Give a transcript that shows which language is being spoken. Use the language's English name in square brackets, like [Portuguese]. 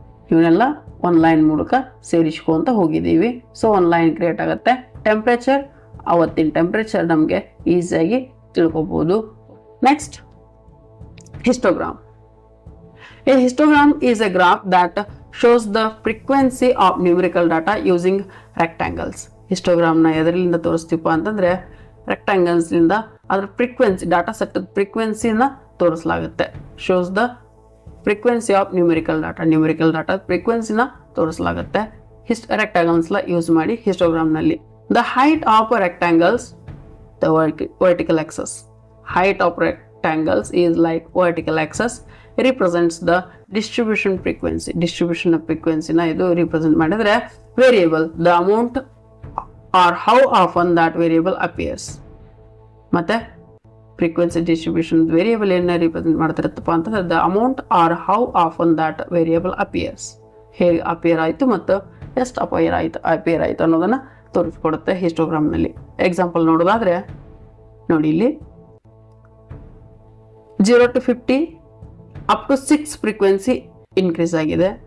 [Kannada] ಇವನ್ನೆಲ್ಲ ಒಂದು ಲೈನ್ ಮೂಲಕ ಸೇರಿಸ್ಕೊಂತ ಹೋಗಿದ್ದೀವಿ. ಸೊ ಒಂದು ಲೈನ್ ಕ್ರಿಯೇಟ್ ಆಗುತ್ತೆ. ಟೆಂಪ್ರೇಚರ್, ಅವತ್ತಿನ ಟೆಂಪ್ರೇಚರ್ ನಮಗೆ ಈಸಿಯಾಗಿ ತಿಳ್ಕೊಬೋದು. Next histogram. [English] A histogram is a graph that shows the frequency of numerical data using rectangles. [Kannada] Histogram ನ ಎದರಿಂದ ತೋರಿಸ್ತೀವಪ್ಪ ಅಂತಂದ್ರೆ rectangles ಇಂದ ಅದರ frequency data set ಫ್ರೀಕ್ವೆನ್ಸಿನ ತೋರಿಸಲಾಗುತ್ತೆ. [English] shows the frequency of numerical data frequency ನ [Kannada] ತೋರಿಸಲಾಗುತ್ತೆ [English] rectangles ಲ use ಮಾಡಿ histogram ನಲ್ಲಿ. The height of rectangles, the vertical axis. Height of rectangles is like vertical axis represents the distribution of frequency [Kannada] na idu represent madidre [English] variable the amount or how often that variable appears. [Kannada] ಮತ್ತೆ frequency distribution variable ಏನು represent ಮಾಡ್ತಿರುತ್ತಪ್ಪ ಅಂತಂದ್ರೆ [English] the amount or how often that variable appears. [Kannada] ಹೇಗೆ appear ಆಯಿತು ಮತ್ತು ಎಷ್ಟು appear ಆಯಿತು ಅನ್ನೋದನ್ನ ತೋರಿಸ್ಕೊಡುತ್ತೆ histogram ನಲ್ಲಿ. ಎಕ್ಸಾಂಪಲ್ ನೋಡೋದಾದ್ರೆ ನೋಡಿ ಇಲ್ಲಿ 0 to 50 up to 6 frequency increase ಆಗಿದೆ.